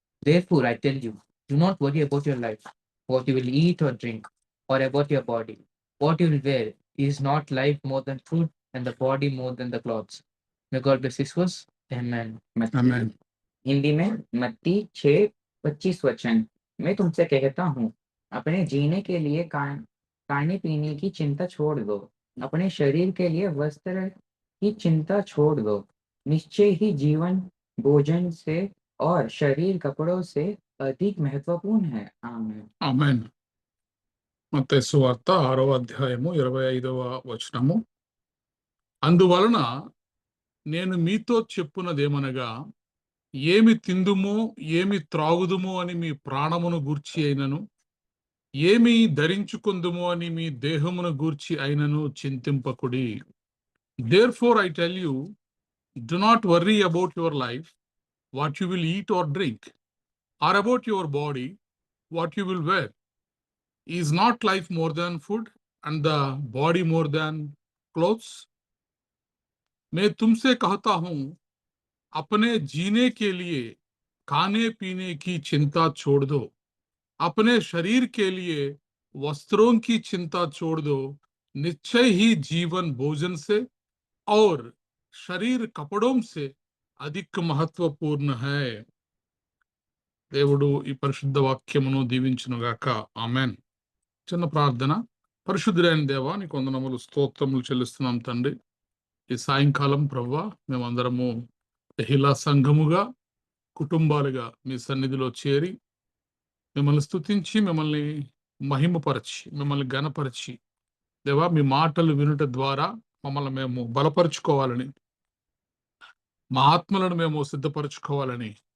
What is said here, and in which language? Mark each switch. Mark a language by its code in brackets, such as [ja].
[en] Therefore, I tell you, do not worry about your life, what you will eat or drink, or about your body, what you will wear. Is not life more than food, and the body more than the clothes? May God bless this verse. Amen. [te] ఆమేన్. [hi] हिंदी में मत्ती 6:25 वचन। मैं तुमसे कहता हूँ, अपने जीने के लिए खाने पीने की चिंता छोड़ दो, अपने शरीर के लिए वस्त्र की चिंता छोड़ दो। निश्चय ही जीवन भोजन से और शरीर कपड़ों से अधिक महत्वपूर्ण है। आमीन। [te] ఆమేన్. మత్తయి సువార్త 6వ అధ్యాయము 25వ వచనము. అందువలన నేను మీతో చెప్పునదేమనగా, ఏమి తిందుమో ఏమి త్రాగుదుమో అని మీ ప్రాణమును గూర్చి అయినను, ఏమి ధరించుకుందుమో అని మీ దేహమును గూర్చి అయినను చింతింపకుడి. [en] Therefore I tell you, do not worry about your life, what you will eat or drink, or about your body, what you will wear. Is not life more than food, and the body more than clothes? [hi] मैं तुमसे कहता हूं, अपने जीने के लिए खाने पीने की चिंता छोड़ दो, अपने शरीर के लिए वस्त्रों की चिंता छोड़ दो। निश्चय ही जीवन भोजन से और शरीर कपड़ों से अधिक महत्वपूर्ण है. [te] దేవుడు ఈ పరిశుద్ధ వాక్యమును దీవించునుగాక. ఆమేన్. చిన్న ప్రార్థన. పరిశుద్ధుడైన దేవా, నీకు వందనములు, స్తోత్రములు చెల్లిస్తున్నాం తండ్రి. ఈ సాయంకాలం ప్రభువా, మేమందరము టెహిలా సంఘముగా, కుటుంబాలుగా మీ సన్నిధిలో చేరి మిమ్మల్ని స్తుతించి, మిమ్మల్ని మహిమపరచి, మిమ్మల్ని ఘనపరిచి, దేవా మీ మాటలు వినుట ద్వారా మమ్మల్ని మేము బలపరుచుకోవాలని, మా ఆత్మలను మేము సిద్ధపరచుకోవాలని